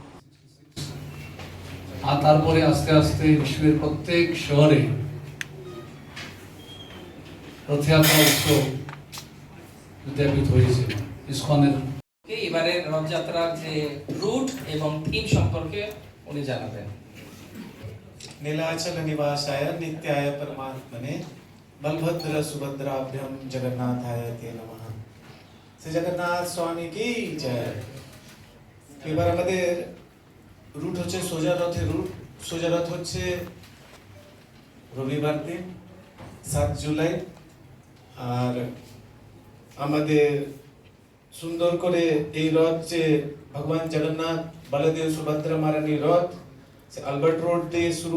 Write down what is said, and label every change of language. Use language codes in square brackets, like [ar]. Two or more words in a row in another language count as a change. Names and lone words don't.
[bn] আর তারপরে আস্তে আস্তে বিশ্বের প্রত্যেক শহরে রথযাত্রা উৎসব উদ্যাপিত হয়েছে। ইস্কনের এবারে রথযাত্রার যে রুট এবং থিম সম্পর্কে উনি জানাবেন। [sa] नीलाचल निवासाय नित्याय परमात्मने बलभद्र सुभद्राभ्यम जगन्नाथाय ते नमः। [bn] শ্রী জগন্নাথ স্বামী কি জয়। এবার আমাদের রুট হচ্ছে সোজা রথের রুট। সোজা রথ হচ্ছে রবিবার দিন ৭ জুলাই। আর আমাদের সুন্দর করে এই রথ যে ভগবান জগন্নাথ বলদেব সুভদ্রা মহারানী রথ আলবার্ট রোড দিয়ে শুরু